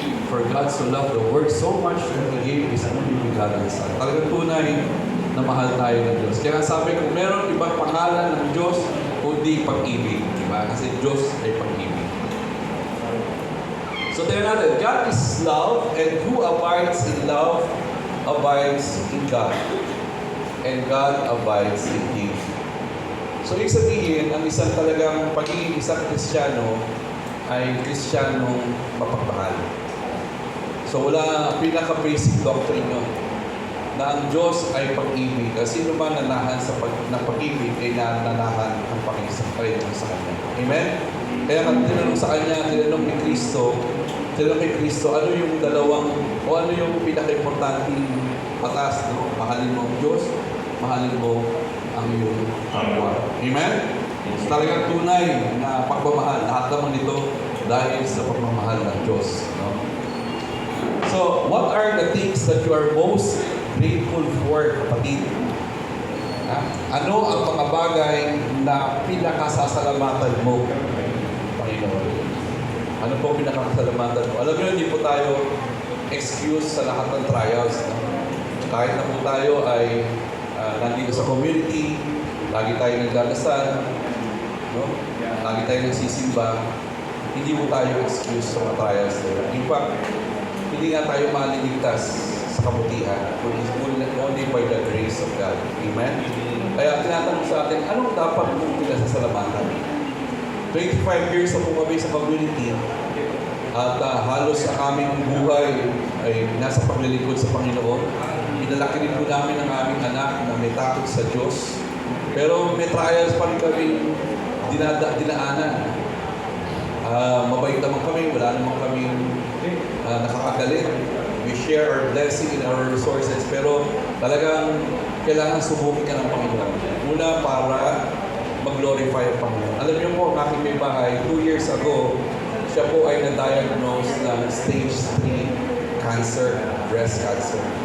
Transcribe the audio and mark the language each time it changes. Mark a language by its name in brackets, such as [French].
[English] For God so loved the world so much that He gave His only begotten Son. [Filipino] Talagang tunay na mahal tayo ng Diyos. Kaya sabi ko, meron ibang pangalan ng Diyos kundi pag-ibig. Diba? Kasi Diyos ay pag-ibig. [English] So tingnan natin, God is love, and who abides in love abides in God. And God abides in Him. [Filipino] So, ibig sabihin, ang isang talagang pagiging isang Kristiyano ay Kristiyanong mapagmahal. So, wala pinaka-basic doctrine yun na ang Diyos ay pag-ibig. Kasi sino man nanahan sa pag-ibig ay nananahan ang Panginoon sa Kanya. Amen? Kaya kung tinanong sa Kanya, tinanong kay Kristo, ano yung ano yung pinaka-importanting patas, no? Mahalin mo ang Diyos, mahalin mo ang iyong kapwa. Amen? So, talagang tunay na pagmamahal. Lahat naman ito dahil sa pagmamahal ng Diyos. No? [English] So, what are the things that you are most grateful for, kapatid? [Filipino] Ano ang mga bagay na pinakasasalamatan mo, Panginoon? Ano po pinakasasalamatan mo? Alam niyo, hindi po tayo excuse sa lahat ng trials. No? Kahit na po tayo ay nandito sa community, lagi tayo nagdadasal, no? Lagi tayo nagsisimba, hindi mo tayo excuse sa mga trials nila. [English] In fact, [Filipino] hindi nga tayo maliligtas sa kabutihan, [English] only by the grace of God. [Filipino] Amen? Kaya tinatanong sa atin, anong dapat mong pinasasalamatan? 25 years na po kami sa community, at halos sa aming buhay ay nasa paglilingkod sa Panginoon. Pinalaki rin po namin ang aming anak na may takot sa Diyos. Pero may trials pa rin kami dinaanan. Mabait naman kami, wala naman kami nakakagalit. [English] We share our blessing and our resources. [Filipino] Pero talagang kailangan subukin ka ng Panginoon. Una para mag-glorify ang Panginoon. Alam niyo po, ang aking may bahay, 2 years ago, siya po ay na-diagnose ng [English] stage 3 cancer, breast cancer.